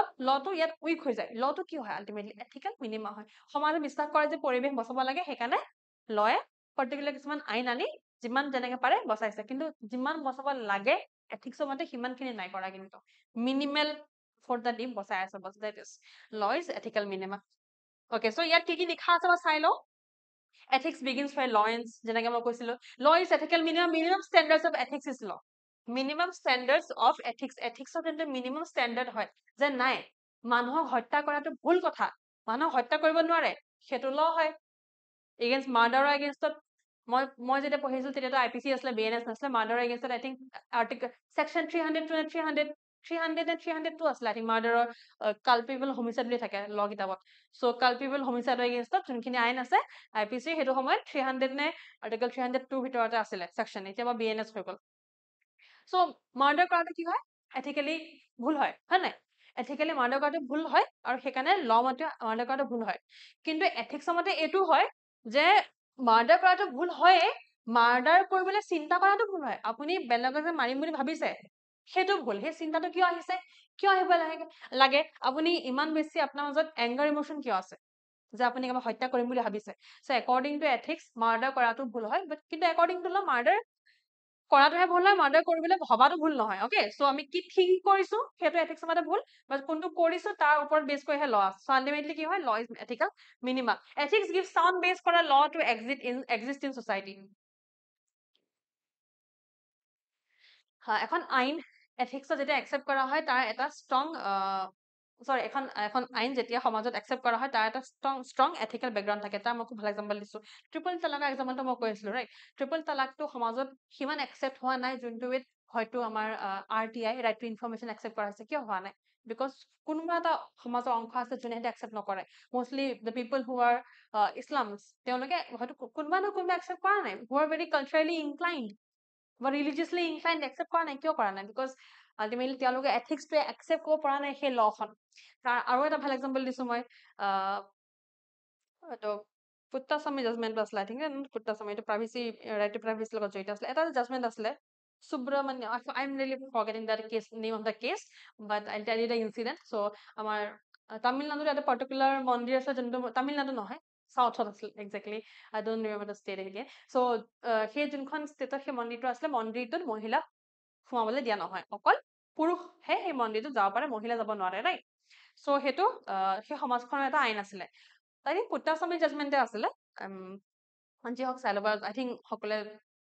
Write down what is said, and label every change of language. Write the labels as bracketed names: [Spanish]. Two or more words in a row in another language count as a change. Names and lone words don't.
[Assamese] লটো ইয়াত উইক হৈ যায় লটো কি হয় [English] ultimately ethical minimum [Assamese] হয় সমাজে বিশ্বাস কৰে যে পৰিৱেশ বচাব লাগে সেইকাৰণে লয়ে পাৰ্টিকুলাৰ কিছুমান আইন আনি যিমান যেনেকে পাৰে বচাইছে কিন্তু যিমান বচাব লাগে এথিক্সৰ মতে সিমানখিনি নাই কৰা কিন্তু [English] minimal for the deep [Assamese] বচাই আছে [English] boss that is law is ethical minimum okay so' [Assamese] ইয়াত কি লিখা আছে মই চাই লওঁ [English] ethics begins by law and [Assamese] যেনেকৈ মই কৈছিলো law [English] is ethical minimum standards of ethics is law minimum standards of ethics of the minimum standard [Assamese] হয় যে নাই মানুহক হত্যা কৰাটো ভুল কথা মানুহক হত্যা কৰিব নোৱাৰে সেইটো law হয় [English] against murder against [Assamese] মই যেতিয়া পঢ়িছিলো তেতিয়াতো IPC আছিলে BNS নাছিলে [English] murder against I think article section 300 and 302 [Assamese] আছিলে I [English] think murder culpable homicide [Assamese] বুলি থাকে law কিতাপত [English] so culpable homicide against [Assamese] যোনখিনি আইন আছে IPC সেইটো সময়ত 300 নে article 302 ভিতৰতে আছিলে section এতিয়া বা BNS হৈ গল [English] so murder [Assamese] কৰাটো কি হয় ethically ভুল হয় নাই [English] ethically murder [Assamese] কৰাটো ভুল হয় আৰু সেইকাৰণে law মতে murder কৰাটো ভুল হয় কিন্তু ethics মতে এইটো হয় যে murder কৰাটো ভুল হয় murder কৰিবলৈ চিন্তা কৰাটো ভুল হয় আপুনি বেলেগক যে মাৰিম বুলি ভাবিছে সেইটো ভুল সেই চিন্তাটো কিয় আহিছে কিয় আহিব লাগে আপুনি ইমান বেছি আপোনাৰ মাজত [English] anger emotion [Assamese] কিয় আছে যে আপুনি কিবা হত্যা কৰিম বুলি ভাবিছে সো [English] according to ethics murder [Assamese] কৰাটো ভুল হয় বাট কিন্তু [English] according to law murder [Assamese] কৰাটোহে ভুল হয় murder কৰিবলৈ ভবাটো ভুল নহয় [English] okay so [Assamese] আমি কি থিংক কৰিছো সেইটো ethics মতে ভুল বাট কোনটো কৰিছো তাৰ ওপৰত বেছ কৰিহে law আছে [English] so ultimately [Assamese] কি হয় [English] law is ethical minimum ethics gives sound base for a law to exist in society [Assamese] এখন আইন ethics যেতিয়া accept কৰা হয় তাৰ এটা [English] strong sorry [Assamese] এখন আইন যেতিয়া সমাজত accept কৰা হয় তাৰ এটা [English] strong ethical background [Assamese] থাকে তাৰ মই খুব ভাল example দিছো ট্ৰিপল তালাকৰ exampleটো মই কৈ আছিলো ৰাইট ট্ৰিপল তালাকটো সমাজত সিমান accept হোৱা নাই যোনটো উইথ হয়তো আমাৰ [English] RTI right to information accept [Assamese] কৰা হৈছে কিয় হোৱা নাই because কোনোবা এটা সমাজৰ অংশ আছে যোনে সেইটো accept নকৰে [English] mostly the people who are Islams [Assamese] তেওঁলোকে হয়তো কোনোবা না কোনোবা accept কৰা নাই [English] who are very culturally inclined বা religiously inclined [Assamese] accept কৰা নাই কিয় কৰা নাই [English] because ultimately [Assamese] তেওঁলোকে ethics টোৱে accept কৰিব পৰা নাই সেই lawখন তাৰ আৰু এটা ভাল example দিছো মই তো পুত্তাস্বামী জাজমেণ্ট আছিলে [English] I think [Assamese] পুত্তাস্বামী এইটো [English] privacy right to privacy [Assamese] লগত জড়িত আছিলে এটা জাজমেণ্ট আছিলে [English] Subramanya I'm really forgetting that case name of the case but I'll tell you the incident so [Assamese] আমাৰ তামিলনাডুৰ এটা particular মন্দিৰ আছে যোনটো তামিলনাডু নহয় সাউথত আছিল [English] exactly I don't remember the state again so [Assamese] সেই যোনখন ষ্টেটত সেই মন্দিৰটো আছিলে মন্দিৰটোত মহিলা সোমাবলৈ দিয়া নহয় অকল পুৰুষহে সেই মন্দিৰটোত যাব পাৰে মহিলা যাব নোৱাৰে [English] right so [Assamese] সেইটো সেই সমাজখনৰ এটা আইন আছিলে [English] I think [Assamese] পুত্তাস্বামী জাজমেণ্টে আছিলে যি হওক চাই ল'ব [English] I think [Assamese] সকলোৱে